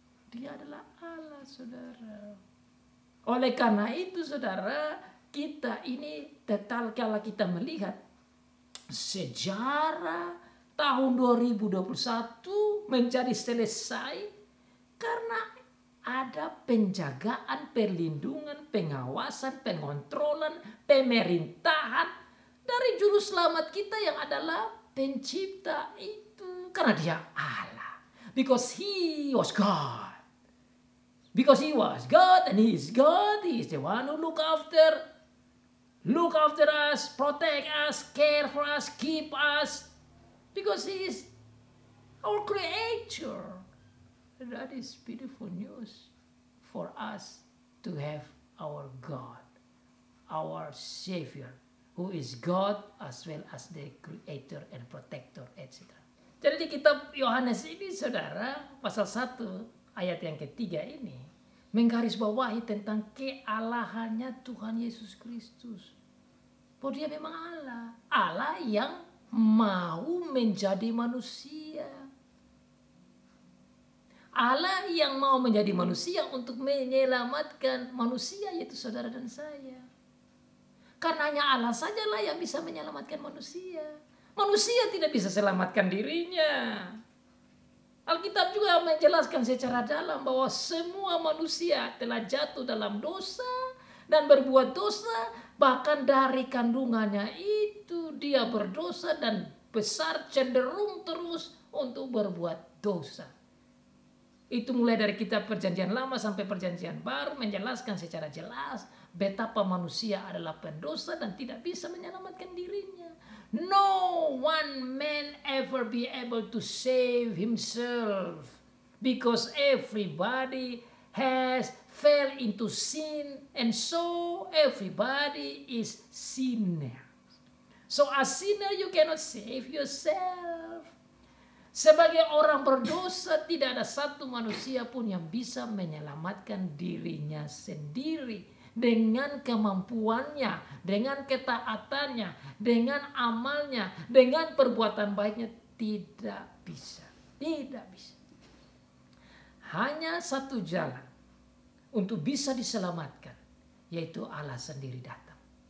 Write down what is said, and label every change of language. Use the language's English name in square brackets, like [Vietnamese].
[Indonesian] Dia adalah Allah, saudara. Oleh karena itu, saudara, kita ini total kalau kita melihat sejarah tahun 2021 menjadi selesai karena ada penjagaan, perlindungan, pengawasan, pengontrolan, pemerintahan dari juru selamat kita yang adalah pencipta itu. Karena dia Allah. [English] Because he was God. Because he was God and he is God. He is the one who look after us, protect us, care for us, keep us. Because he is our creator. And that is beautiful news for us to have our God, our Savior, who is God as well as the creator and protector, etc. [Indonesian] Jadi di kitab Yohanes ini, saudara, pasal 1 ayat yang ketiga ini menggarisbawahi tentang kealahannya Tuhan Yesus Kristus. Bahwa dia memang Allah. Allah yang mau menjadi manusia. Allah yang mau menjadi manusia untuk menyelamatkan manusia, yaitu saudara dan saya. Karena hanya Allah sajalah yang bisa menyelamatkan manusia. Manusia tidak bisa selamatkan dirinya. Alkitab juga menjelaskan secara dalam bahwa semua manusia telah jatuh dalam dosa dan berbuat dosa. Bahkan dari kandungannya itu dia berdosa dan besar cenderung terus untuk berbuat dosa. Itu mulai dari kitab Perjanjian Lama sampai Perjanjian Baru menjelaskan secara jelas betapa manusia adalah pendosa dan tidak bisa menyelamatkan dirinya. [English] No one man ever be able to save himself because everybody has fell into sin and so everybody is sinner. So as sinner you cannot save yourself. [Indonesian] Sebagai orang berdosa tidak ada satu manusia pun yang bisa menyelamatkan dirinya sendiri. Dengan kemampuannya, dengan ketaatannya, dengan amalnya, dengan perbuatan baiknya. Tidak bisa. Tidak bisa. Hanya satu jalan untuk bisa diselamatkan, yaitu Allah sendiri datang.